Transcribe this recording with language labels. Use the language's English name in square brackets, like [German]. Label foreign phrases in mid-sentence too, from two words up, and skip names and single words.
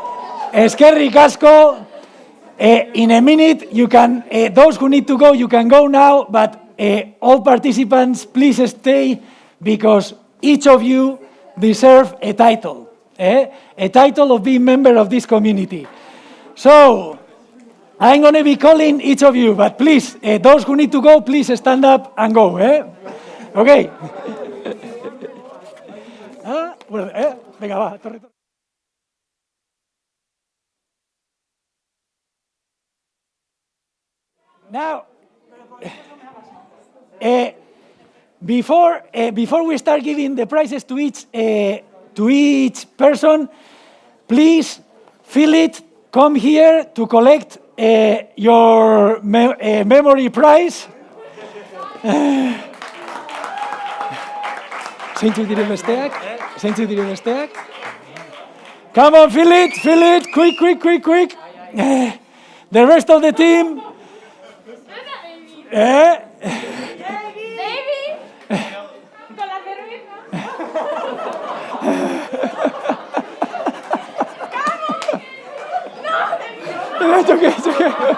[Basque] Eskerrik asko. [English] In a minute, you can. Those who need to go, you can go now. But all participants, please stay because each of you deserve a title, a title of being member of this community. So I'm going to be calling each of you, but please, those who need to go, please stand up and go. [Spanish] Okay. Venga, va, torre. [English] Now, before we start giving the prizes to each person, please fill it. Come here to collect your memory prize. [Basque] Zeintzuk diren besteak? [English] Come on, fill it, quick. The rest of the team. It's okay, it's okay.